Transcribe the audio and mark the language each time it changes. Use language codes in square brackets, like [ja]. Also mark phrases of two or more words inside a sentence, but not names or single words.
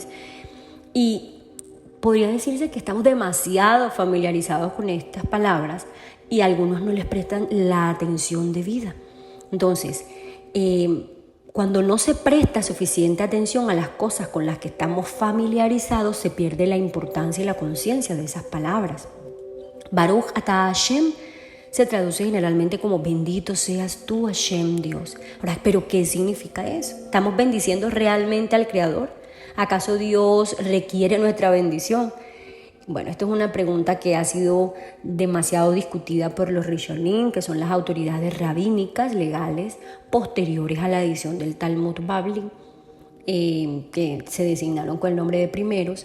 [es] Y podría decirse que estamos demasiado familiarizados con estas palabras y algunos no les prestan la atención debida. Entonces, cuando no se presta suficiente atención a las cosas con las que estamos familiarizados, se pierde la importancia y la conciencia de esas palabras. [he] ברוך אתה השם [es] se traduce generalmente como bendito seas tú Hashem Dios. Ahora, ¿pero qué significa eso? ¿Estamos bendiciendo realmente al Creador? ¿Acaso Dios requiere nuestra bendición? Bueno, esto es una pregunta que ha sido demasiado discutida por los Rishonim, que son las autoridades rabínicas legales posteriores a la edición del Talmud Bavli, que se designaron con el nombre de primeros.